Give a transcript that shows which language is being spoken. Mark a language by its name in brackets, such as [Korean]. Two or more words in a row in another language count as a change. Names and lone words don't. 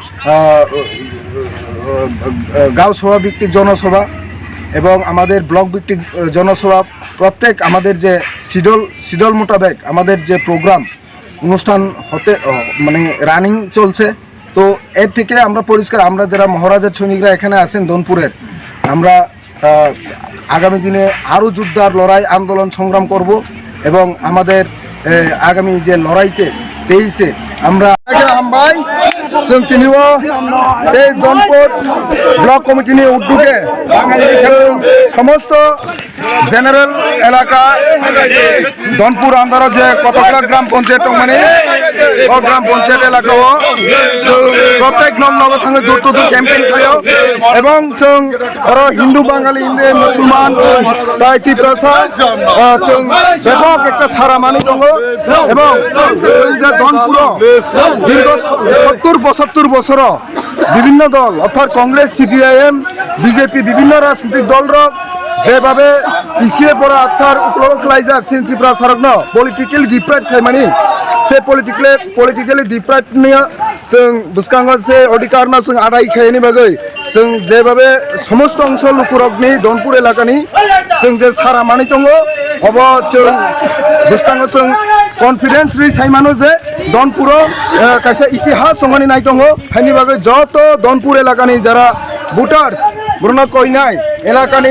[Bangla] গাঁও সভা ভিত্তিক জনসভা এবং আমাদের ব্লক ভিত্তিক জনসভা, প্রত্যেক আমাদের যে শিডল মোতাবেক আমাদের যে প্রোগ্রাম অনুষ্ঠান হতে মানে রানিং চলছে। তো এর থেকে আমরা পরিষ্কার, আমরা যারা মহারাজার সৈনিকরা এখানে আছেন দনপুরের, আমরা আগামী দিনে আরও যুদ্ধার লড়াই আন্দোলন সংগ্রাম করব এবং আমাদের আগামী যে লড়াইতে 23-এ আমরা হামবাই [Kok Borok] जों दिनैबो बे दनपुर ब्लक कमिटिनि उद्योगे समस्त जेनारेल एलाका दनपुर आन्दाराव जे कतकरा ग्राम पञ्चायत दं माने ग्राम पञ्चायत एलाकायाव प्रत्येक नग थाङो दूर दूर केम्पेन खायो एबं जों आरो हिन्दू बाङालि हिन्दू मुसलमान ताइ तिप्रासा जों बेपक एकटा सारामानि दङ एबं जों जे दनपुराव दीर्घ 70-75 [Bangla] বছর বিভিন্ন দল অর্থাৎ কংগ্রেস, সিপিআইএম, বিজেপি বিভিন্ন রাজনৈতিক দলর যেভাবে পিছিয়ে পড়া অর্থাৎ উপলক্ষ যাক ত্রিপুরা সারগ্ন [English] political deprive [Bangla] খাইমানি সে [English] politically deprive [Bangla] নিয়ে [Kok Borok] जों बुसकांगो से अधिकारना जों आदाय खायनि बागै जों जेभाबे समस्त अंचल लुकुरगनि दनपुर एलाकानि जों जे सारा मानि दङ अब जों बुसकांगो जों कन्फिडेंस रि साइमानो जे दनपुरो कासे इतिहास संगानि नाय दङ हायनि बागै जत दनपुर एलाकानि जारा भोटार्स बुरना कइनाय एलाकानि